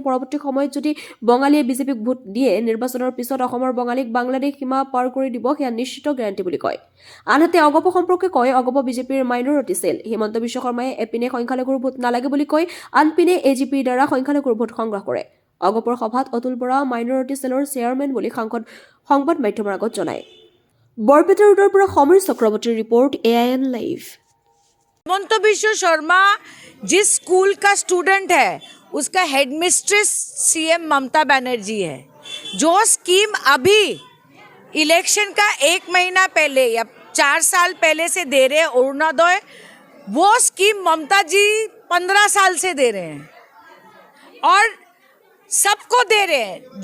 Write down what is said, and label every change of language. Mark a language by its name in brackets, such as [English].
[Assamese] পৰৱৰ্তী সময়ত যদি বঙালীয়ে বিজেপিক ভোট দিয়ে নিৰ্বাচনৰ পিছত অসমৰ বঙালীক বাংলাদেশ সীমা পাৰ কৰি দিব, সেয়া নিশ্চিত গেৰাণ্টি বুলি কয়। আনহাতে অগপ সম্পৰ্কে কয়, অগপ বিজেপিৰ মাইনৰিটি চেল। হিমন্ত বিশ্ব শৰ্মাই এপিনে সংখ্যালঘুৰ ভোট নালাগে বুলি কয়, আনপিনে এজিপিৰ দ্বাৰা সংখ্যালঘুৰ ভোট সংগ্ৰহ কৰে। অগপৰ সভাত অতুল বৰা মাইনৰিটি চেলৰ চেয়াৰমেন বুলি সংবাদ মাধ্যমৰ আগত জনায়। বৰপেটা ৰোডৰ পৰা সমীৰ চক্ৰৱৰ্তীৰ ৰিপৰ্ট, AIN লাইভ। [Hindi] हिमंत विश्व शर्मा जिस स्कूल का स्टूडेंट है उसका हेडमिस्ट्रेस सीएम ममता बनर्जी है। जो स्कीम अभी इलेक्शन का 1 महीना पहले या 4 साल पहले से दे रहे हैं अरुणोदय, वो स्कीम ममता जी 15 साल से दे रहे हैं और सबको दे रहे हैं।